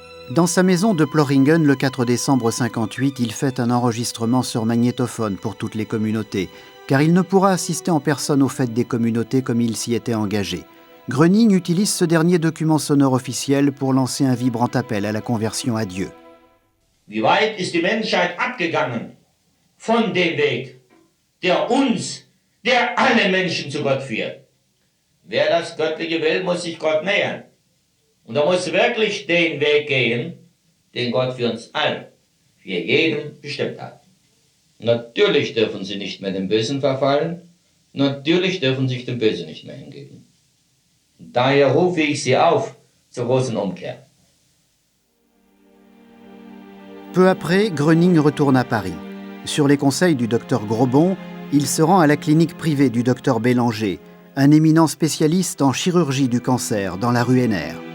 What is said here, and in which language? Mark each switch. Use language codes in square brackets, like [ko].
[fr] Dans sa maison de Ploringen, le 4 décembre 58, il fait un enregistrement sur magnétophone pour toutes les communautés, car il ne pourra assister en personne aux fêtes des communautés comme il s'y était engagé. Gröning utilise ce dernier document sonore officiel pour lancer un vibrant appel à la conversion à Dieu. [de] Wie weit ist die Menschheit abgegangen von dem Weg, der uns, der alle Menschen zu Gott führt? Wer das Göttliche will, muss sich Gott nähern. Und er muss wirklich den Weg gehen, den Gott für uns allen, für jeden bestimmt hat. Natürlich dürfen sie nicht mehr dem Bösen verfallen, natürlich dürfen sie sich dem Bösen nicht mehr hingeben. Daher rufe ich sie auf zur großen Umkehr. [fr] Peu après, Gröning retourne à Paris. Sur les conseils du docteur Grobon, il se rend à la clinique privée du docteur Bélanger, un éminent spécialiste en chirurgie du cancer dans la rue Henner.